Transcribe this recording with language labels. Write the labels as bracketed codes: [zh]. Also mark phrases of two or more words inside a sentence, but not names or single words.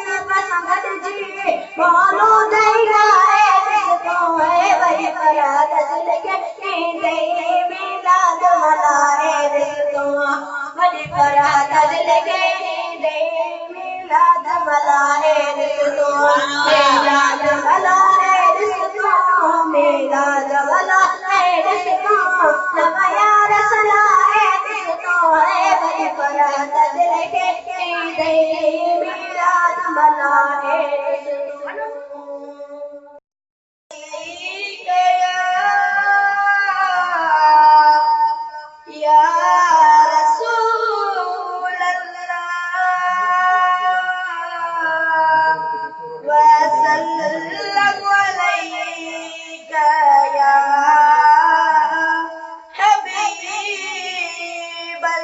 [sd] असां गॾिजी मोलो ॾेई आहे ॾिसंदो आहे वरी बरात लेके मिलाद मल्हाए ॾिसंदो वॾी बरात लेके मिलाद मल्हाए ॾिसंदो मिलाद मल्हाए ॾिसंदो मिलाद मल्हाए ॾिसंदो नव यार सलाहे ॾिसंदो आहे वॾी बरात लेके मिलाद मल्हाए ॾिसंदो [ar] يا رسول الله وسلم عليك يا حبيب